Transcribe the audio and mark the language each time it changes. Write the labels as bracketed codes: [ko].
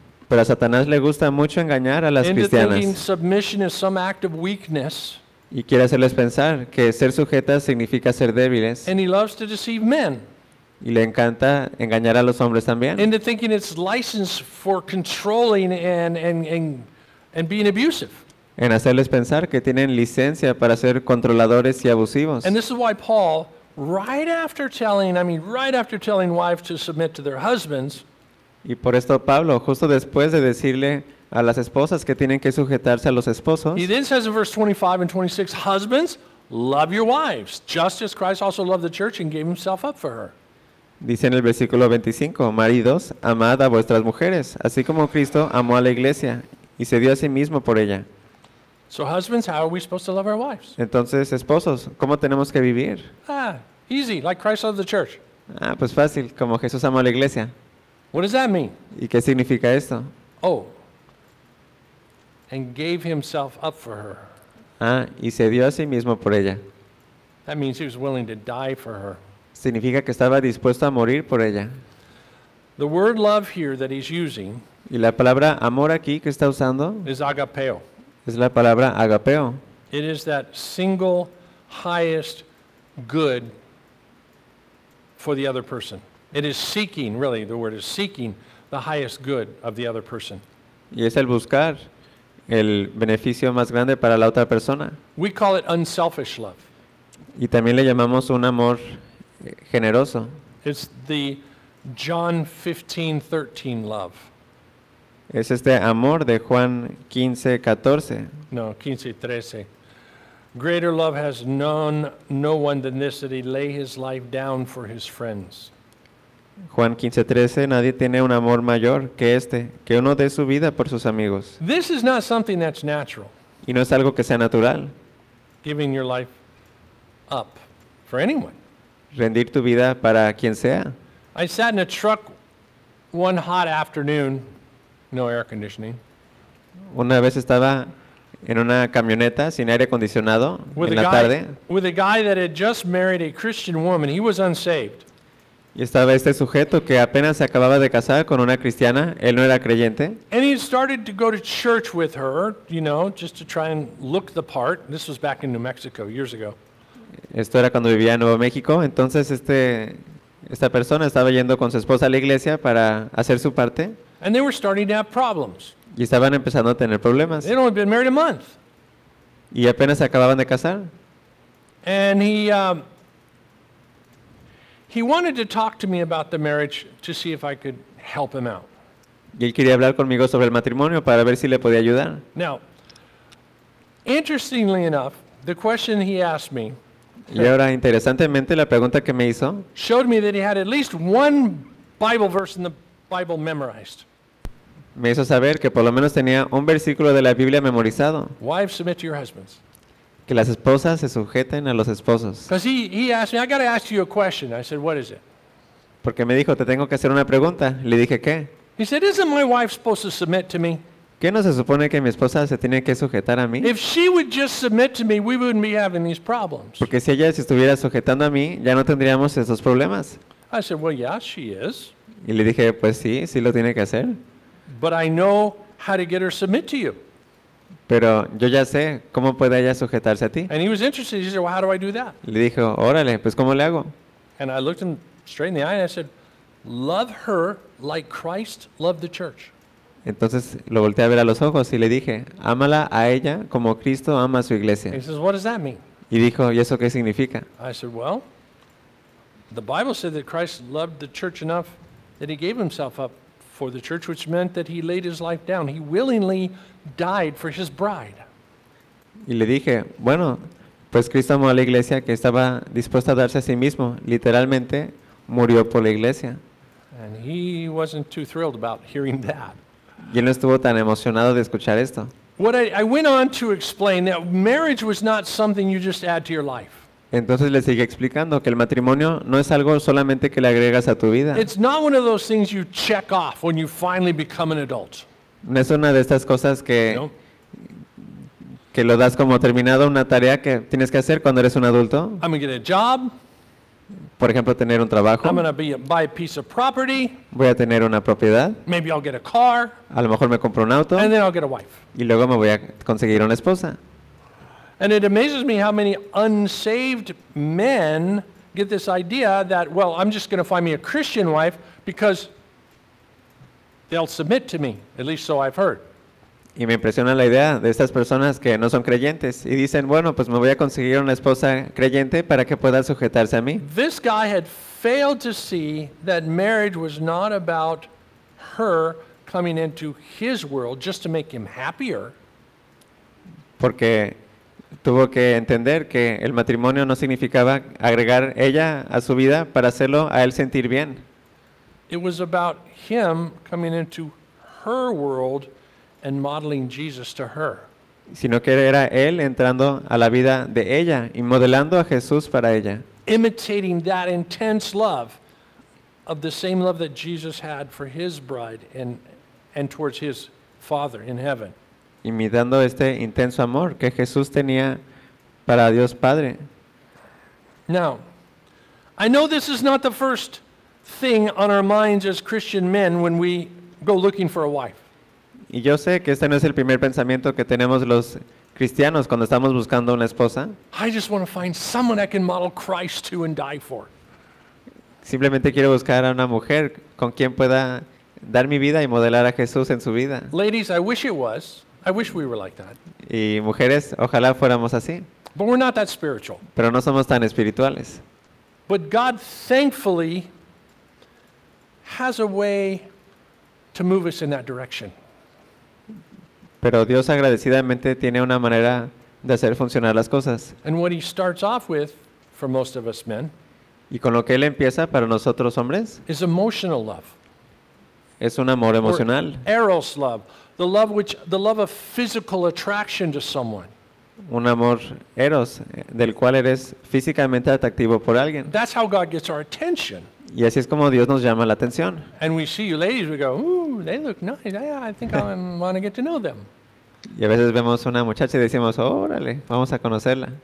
[es] Pero a Satanás le gusta mucho engañar a las cristianas. [en] Into thinking submission is some act of weakness. [es] Y quiere hacerles pensar que ser sujetas significa ser débiles. [en] And he loves to deceive men. [es] Y le encanta engañar a los hombres también. [en] Into thinking it's license for controlling and being abusive. [es] En hacerles pensar que tienen licencia para ser controladores y abusivos. [en] And this is why Paul, right after telling wives to submit to their husbands. [es] Y por esto Pablo, justo después de decirle a las esposas que tienen que sujetarse a los esposos. [en] He then says in verse 25 and 26, husbands, love your wives, just as Christ also loved the church and gave himself up for her. [es] Dice en el versículo 25, maridos, amad a vuestras mujeres, así como Cristo amó a la iglesia y se dio a sí mismo por ella. [en] So husbands, how are we supposed to love our wives? [es] Entonces, esposos, ¿cómo tenemos que vivir? [en] Ah, easy, like Christ loved the church. [es] Ah, pues fácil, como Jesús amó a la iglesia. [en] What does that mean? [es] ¿Y qué significa esto? [en] Oh, and gave himself up for her. [es] Ah, y se dio a sí mismo por ella. [en] That means he was willing to die for her. [es] Significa que estaba dispuesto a morir por ella. [en] The word love here that he's using, [es] y la palabra amor aquí que está usando, [en] is agapeo. [es] Es la palabra agapeo. [en] It is that single highest good for the other person. It is seeking, really, the word is seeking the highest good of the other person. [es] Y es el buscar el beneficio más grande para la otra persona. [en] We call it unselfish love. [es] Y también le llamamos un amor generoso. [en] It's the John 15:13 love. [es] Es este amor de Juan 15, 14. No, 15, 13. [en] Greater love has known no one than this, that he lay his life down for his friends. [es] Juan 15, 13. Nadie tiene un amor mayor que este, que uno dé su vida por sus amigos. [en] This is not something that's natural. [es] Y no es algo que sea natural. [en] Giving your life up for anyone. [es] Rendir tu vida para quien sea. [en] I sat in a truck one hot afternoon. No air conditioning. [es] Una vez estaba en una camioneta sin aire acondicionado en la tarde. [en] With a guy that had just married a Christian woman, he was unsaved. [es] Y estaba este sujeto que apenas se acababa de casar con una cristiana. Él no era creyente. [en] And he started to go to church with her, you know, just to try and look the part. This was back in New Mexico years ago. [es] Esto era cuando vivía en Nuevo México. Entonces esta persona estaba yendo con su esposa a la iglesia para hacer su parte. [en] And they were starting to have problems. [es] Y estaban empezando a tener problemas. [en] They'd only been married a month. [es] Y apenas se acababan de casar. [en] And he He wanted to talk to me about the marriage to see if I could help him out. [es] Y él quería hablar conmigo sobre el matrimonio para ver si le podía ayudar. [en] Now, interestingly enough, the question he asked me. [es] Y ahora, interesantemente, la pregunta que me hizo. [en] Showed me that he had at least one Bible verse in the Bible memorized. [es] Me hizo saber que por lo menos tenía un versículo de la Biblia memorizado. [en] Wives, submit to your husbands. [es] Que las esposas se sujeten a los esposos. [en] Because he asked me, I got to ask you a question. I said, what is it? [es] Porque me dijo, te tengo que hacer una pregunta. Le dije, ¿qué? [en] He said, isn't my wife supposed to submit to me? [es] ¿Qué no se supone que mi esposa se tiene que sujetar a mí? [en] If she would just submit to me, we wouldn't be having these problems. [es] Porque si ella se estuviera sujetando a mí, ya no tendríamos esos problemas. [en] I said, well, yeah, she is. [es] Y le dije, pues sí, sí lo tiene que hacer. [en] But I know how to get her submit to you. [es] Pero yo ya sé cómo puede ella sujetarse a ti. [en] And he was interested. He said, well, how do I do that? [es] Le dijo, órale, pues ¿cómo le hago? [en] And I looked him straight in the eye and I said, love her like Christ loved the church. [es] Entonces lo volteé a ver a los ojos y le dije, ámala a ella como Cristo ama a su iglesia. [en] He says, what does that mean? [es] Y dijo, ¿y eso qué significa? [en] I said, well, the Bible said that Christ loved the church enough that he gave himself up for the church, which meant that he laid his life down. He willingly died for his bride. [es] Y le dije, bueno, pues Cristo amó a la iglesia que estaba dispuesta a darse a sí mismo. Literalmente, murió por la iglesia. [en] And he wasn't too thrilled about hearing that. [es] Y él no estuvo tan emocionado de escuchar esto. [en] What I went on to explain that marriage was not something you just add to your life. [es] Entonces le sigue explicando que el matrimonio no es algo solamente que le agregas a tu vida. [en] It's not one of those things you check off when you finally become an adult. [es] No es una de estas cosas que lo das como terminado, una tarea que tienes que hacer cuando eres un adulto. [en] I'm gonna get a job. [es] Por ejemplo, tener un trabajo. [en] I'm gonna buy a piece of property. [es] Voy a tener una propiedad. [en] Maybe I'll get a car. [es] A lo mejor me compro un auto. [en] And then I'll get a wife. [es] Y luego me voy a conseguir una esposa. [en] And it amazes me how many unsaved men get this idea that, well, I'm just going to find me a Christian wife because they'll submit to me, at least so I've heard. [es] Y me impresiona la idea de estas personas que no son creyentes y dicen, bueno, pues me voy a conseguir una esposa creyente para que pueda sujetarse a mí. [en] This guy had failed to see that marriage was not about her coming into his world just to make him happier. [es] Porque tuvo que entender que el matrimonio no significaba agregar ella a su vida para hacerlo a él sentir bien. [en] It was about him coming into her world and modeling Jesus to her. [es] Sino que era él entrando a la vida de ella y modelando a Jesús para ella. [en] Imitating that intense love of the same love that Jesus had for his bride and towards his Father in heaven. [es] Imitando este intenso amor que Jesús tenía para Dios Padre. [en] Now, I know this is not the first thing on our minds as Christian men when we go looking for a wife. [es] Y yo sé que este no es el primer pensamiento que tenemos los cristianos cuando estamos buscando una esposa. [en] I just want to find someone I can model Christ to and die for. [es] Simplemente quiero buscar a una mujer con quien pueda dar mi vida y modelar a Jesús en su vida. [en] Ladies, I wish it was. I wish we were like that. [es] Y mujeres, ojalá fuéramos así. [en] But we're not that spiritual. [es] Pero no somos tan espirituales. [en] But God thankfully has a way to move us in that direction. [es] Pero Dios agradecidamente tiene una manera de hacer funcionar las cosas. [en] And what he starts off with for most of us men, [es] y con lo que él empieza para nosotros hombres, [en] is emotional love. [es] Es un amor emocional. [en] Or eros love. The love of physical attraction to someone. [es] Un amor eros, del cual eres físicamente atractivo por alguien. [en] That's how God gets our attention. [es] Y así es como Dios nos llama la atención. [en] And we see you ladies, we go, ooh, they look nice. I think I want to get to know them. [es] Y a veces vemos una muchacha y decimos, órale, vamos a conocerla.